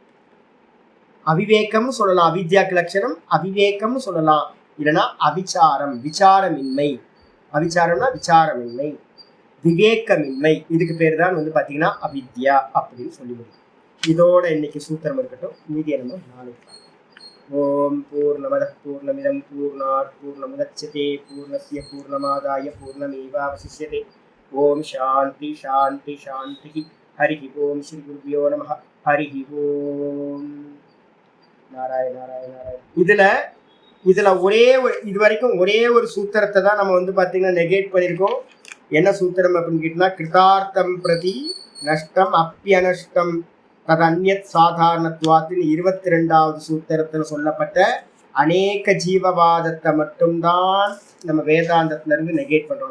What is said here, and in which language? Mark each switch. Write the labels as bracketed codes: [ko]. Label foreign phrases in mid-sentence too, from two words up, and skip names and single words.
[ta] அவிவேகம்னு சொல்லலாம், அவித்யாக்கு லட்சணம். அவிவேகம்னு சொல்லலாம், இல்லைன்னா அவிச்சாரம், விசாரமின்மை. அவிச்சாரம்னா விசாரமின்மை, விவேகமின்மை. இதுக்கு பேர் தான் வந்து பாத்தீங்கன்னா அவித்யா அப்படின்னு சொல்லி முடியும். இதோட இன்னைக்கு சூத்திரம் இருக்கட்டும், மீதியை நம்ம நாளைக்கு. [sa] ओं पूर्णमदः पूर्णमिदं पूर्णात् पूर्णमुदच्यते पूर्णस्य पूर्णमादाय पूर्णमेवावशिष्यते. ओं शान्तिः शान्तिः शान्तिः. हरि ओं श्री गुरुभ्यो नमः. हरि ओं। नारायण नारायण नारायण. [ta] இதுல ஒரே இது வரைக்கும் ஒரே ஒரு சூத்திரத்தை தான் நம்ம வந்து பாத்தீங்கன்னா நெகேட் பண்ணியிருக்கோம். என்ன சூத்திரம் அப்படின்னு கேட்டா, [sa] कृतार्थं प्रति नष्टम् अप्यनष्टं तदन्यत् साधारणत्वात् [ta] 22வது சூத்திரத்தில் சொல்லப்பட்ட அநேக ஜீவவாதத்தை மட்டும்தான் நம்ம வேதாந்தத்துல இருந்து நெகேட் பண்றோம்.